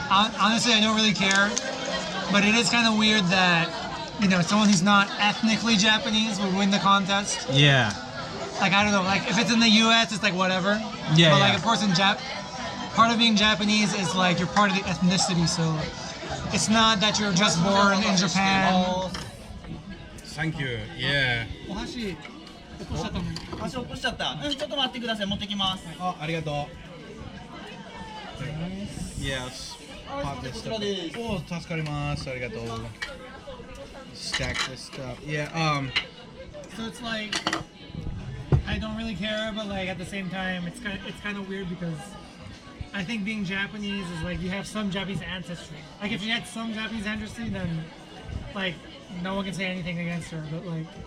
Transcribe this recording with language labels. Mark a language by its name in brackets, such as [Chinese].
[English] Honestly, I don't really care. But it is kind of weird that, someone who's not ethnically Japanese would win the contest. Yeah. Like, I don't know, like, if it's in the U.S., it's like, whatever. Yeah, But, like, of course, part of being Japanese is, like, you're part of the ethnicity, so it's not that you're just born in Japan. Thank you. Yeah. [Japanese] お箸落としちゃったの。足落としちゃった。ちょっと待ってください。持ってきます。ありがとう。 [English] Yes. [Japanese] こちらです。おー、助かります。ありがとう。 [English] Stack this stuff. Yeah. So it's like, I don't really care, but like at the same time, it's kind of weird because I think being Japanese is like you have some Japanese ancestry. Like if you had some Japanese ancestry, then like no one can say anything against her. But like